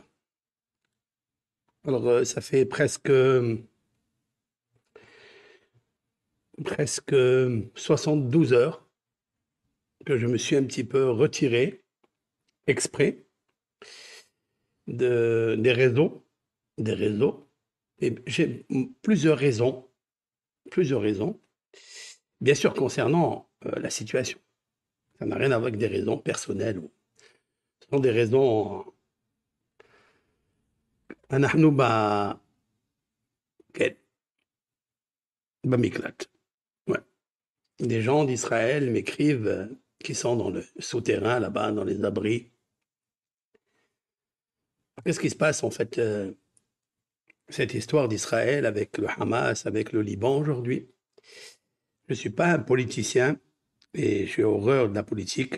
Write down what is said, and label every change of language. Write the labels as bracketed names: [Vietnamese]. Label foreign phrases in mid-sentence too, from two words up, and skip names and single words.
[French] Alors, ça fait presque 72 heures que je me suis un petit peu retiré, exprès, des réseaux, des réseaux. Et j'ai plusieurs raisons, bien sûr concernant la situation. Ça n'a rien à voir avec des raisons personnelles. Ce sont des raisons. [Hebrew] אנחנו כן, במקלט. [French] Ouais. Des gens d'Israël m'écrivent qui sont dans le souterrain là-bas, dans les abris. Qu'est-ce qui se passe en fait, cette histoire d'Israël avec le Hamas, avec le Liban aujourd'hui? Je ne suis pas un politicien et j'ai horreur de la politique.